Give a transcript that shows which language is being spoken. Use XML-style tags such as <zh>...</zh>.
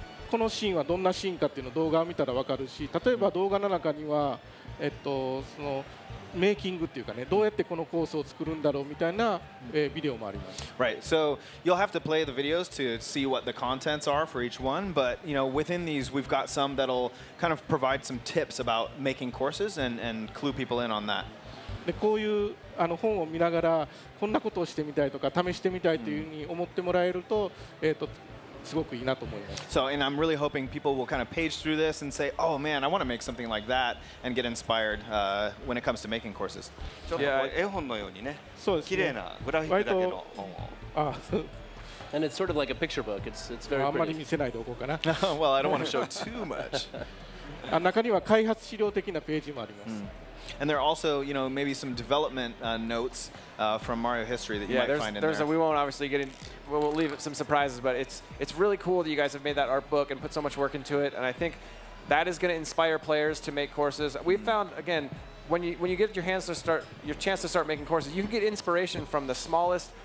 <ja>このシーンはどんなシーンかっていうのを動画を見たら分かるし、例えば動画の中には、そのメイキングっていうかね、どうやってこのコースを作るんだろうみたいなビデオもあります。</ja> <en>Right. So you'll have to play the videos to see what the contents are for each one, but within these we've got some that'll kind of provide some tips about making courses and clue people in on that.</en> <ja>でこういう本を見ながらこんなことをしてみたいとか試してみたいというふうに思ってもらえると、すごくいいなと思います。</ja> <en>So, and I'm really hoping people will kind of page through this and say, "Oh man, I want to make something like that," and get inspired when it comes to making courses.</en> <ja>ちょっと絵本のようにね、綺麗なグラフィックだけの本を。</ja> <en>And it's sort of like a picture book. It's very</en> <ja>あんまり</ja> <en>pretty.</en> <ja>見せないでおこうかな。</ja> <en>Well, I don't want to show too much.</en> <ja>中には開発資料的なページもあります。</ja> <en>And there are also, maybe some development notes from Mario history that you might find in there. We won't obviously get in. We'll leave some surprises, but it's really cool that you guys have made that art book and put so much work into it. And I think that is going to inspire players to make courses. We found again when you get your chance to start making courses, you can get inspiration from the smallest</en>